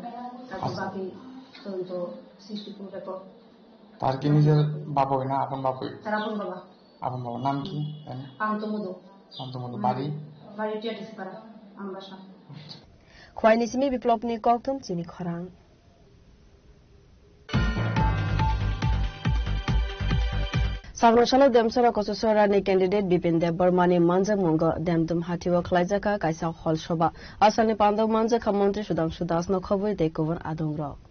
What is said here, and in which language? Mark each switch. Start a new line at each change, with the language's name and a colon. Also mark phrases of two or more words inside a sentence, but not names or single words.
Bangla: তারপর বাকি তদন্ত সৃষ্টি রেকর্ড। তার কি নিজের বাবা হয় না আপন বাবা? তার আপন বাবা। আপন বাবা নাম কি? কান্তমোদক। কান্তমোদক। বাড়ি টিআরটিসি পাড়া আমবাসা।
Kok Borok: খোয়াইনিসিমি বিপ্লবনি কক্তম চিনি খরাং। Sagrosalo Demsora Kososora ni candidate Bipin Dev Barmani Manja Mungo Demdum Hatiwa Klaijaka Kaisa Hall Shoba Asani Pando Manja Kamontri Sudam Sudas no Khoboi Dekover Adongro.